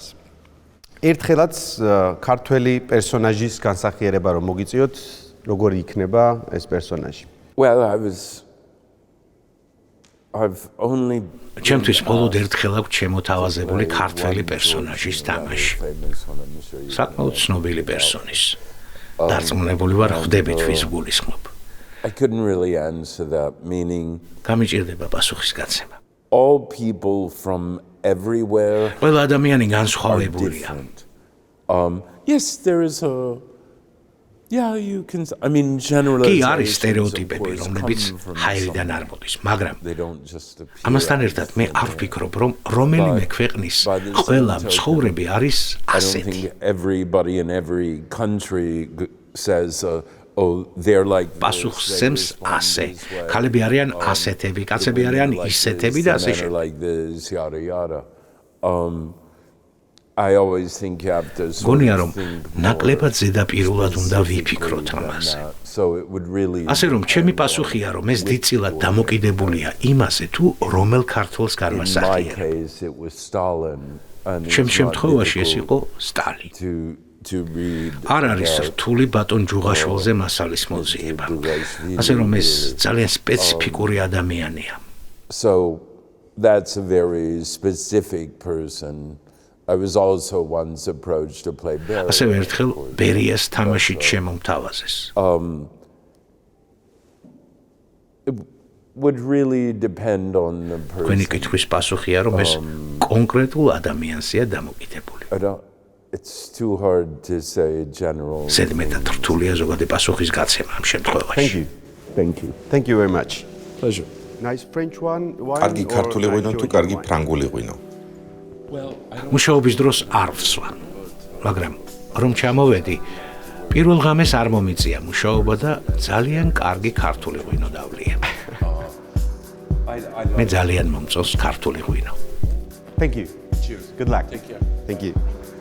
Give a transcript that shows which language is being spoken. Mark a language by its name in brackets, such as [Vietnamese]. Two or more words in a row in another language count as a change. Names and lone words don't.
[Georgian] ერთხელაც ქართველი პერსონაჟის განსახიერება რომ მოგიწიოთ, როგორი იქნება ეს პერსონაჟი? [English] Well, [Georgian] ჩემთვის მხოლოდ ერთხელ აქვს შემოთავაზებული ქართველი პერსონაჟის თამაში. საკმაოდ ცნობილი პერსონის. დარწმუნებული ვარ, ხვდებით ვის გულისხმობ. [English] I couldn't really answer that, meaning [Georgian] გამიჭირდება პასუხისგაცემა. [English] all people from everywhere. [Georgian] ყველა ადამიანი განსხვავებულია. [English] Yes, there is a Yeah, you can I mean generally [Georgian] კი არის სტერეოტიპები, რომლებიც ჰაერიდან არ მოდის, მაგრამ ამასთან ერთად მე არ ვფიქრობ, რომ რომელიმე ქვეყნის ყველა მცხოვრები არის ასეთი. [English] Everybody in every country says oh they're like [Georgian] პასუხსცემს ასე. ქალები არიან ასეთები, კაცები არიან ისეთები და ასე შემდეგ. [English] I always think you have to [Georgian] გონია რომ ნაკლებად ზედაპირულად უნდა ვიფიქროთ ამაზე. ასე რომ ჩემი პასუხია რომ ეს დიდწილად დამოკიდებულია იმაზე თუ რომელ ქართველს განვასახიერებ. ჩემ შემთხვევაში ეს იყო სტალი. არ არის რთული ბატონ ჯუღაშვილზე მასალის მოძიება. ასე რომ ეს ძალიან სპეციფიკური ადამიანია. [English] So that's a very specific person. I was also once approached to play Barry. [Georgian] ასე ერთხელ ბერიას თამაშით შემომთავაზეს. [English] It would really depend on the person. [Georgian] თქვენი კითხვის პასუხია რომ ეს კონკრეტულ ადამიანზეა დამოკიდებული. [English] It's too hard to say general. [Georgian] ზედმეტად რთულია ზოგადი პასუხის გაცემა ამ შემთხვევაში. [English] Thank you. Thank you very much. Pleasure. Nice French one. [Georgian] კარგი ქართული ღვინო თუ კარგი ფრანგული ღვინო? მუშაობის დროს არ ვსვა, მაგრამ რომ ჩამოვედი, პირველ ღამეს არ მომიწია მუშაობა და ძალიან კარგი ქართული ღვინო დავლია. მე ძალიან მომწონს ქართული ღვინო. [English] Thank you. Cheers. Good luck. Take care. Thank you.